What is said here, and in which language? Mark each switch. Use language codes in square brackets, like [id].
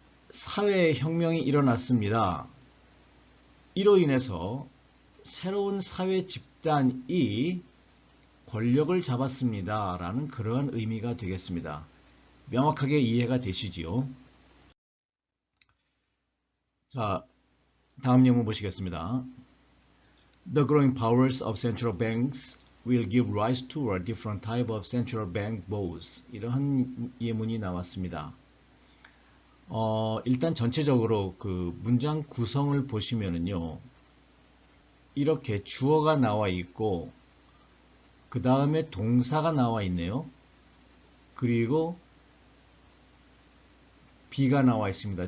[ko] 사회혁명이 일어났습니다. 이로 인해서 새로운 사회 집단이 권력을 잡았습니다. 라는 그러한 의미가 되겠습니다. 명확하게 이해가 되시지요? 자, 다음 예문 보시겠습니다. [en] The growing powers of central banks will give rise to a different type of central bank boss. [ko] 이러한 예문이 나왔습니다. 일단 전체적으로 그 문장 구성을 보시면은요, 이렇게 주어가 나와 있고 그 다음에 동사가 나와 있네요. 그리고 B가 나와 있습니다.